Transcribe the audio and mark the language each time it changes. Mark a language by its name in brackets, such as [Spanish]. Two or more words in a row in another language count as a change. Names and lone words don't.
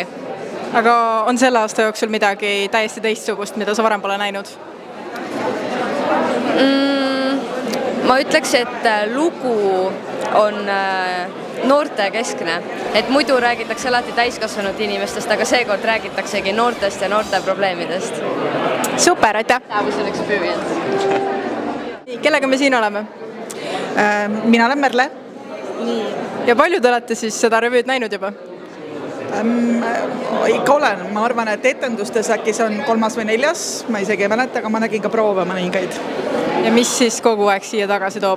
[Estonian] Aga on selle aasta jooksul midagi täiesti teistsugust, mida sa varem pole näinud? Ma ütleks, et lugu on noortekeskne, et muidu räägitakse alati täiskasvanud inimestest, aga seekord räägitaksegi noortest ja noorte probleemidest. Super, aitäh! [English] That was an experience. [Estonian] Kellega me siin oleme? Mina olen Merle. Ja palju te olete siis seda revüüd näinud juba? Ikka olen, ma arvan, et etendustes äkki see on 3. või 4, ma isegi ei mäleta, aga ma nägin ka proove mõningaid. Ja mis siis kogu aeg siia tagasi toob?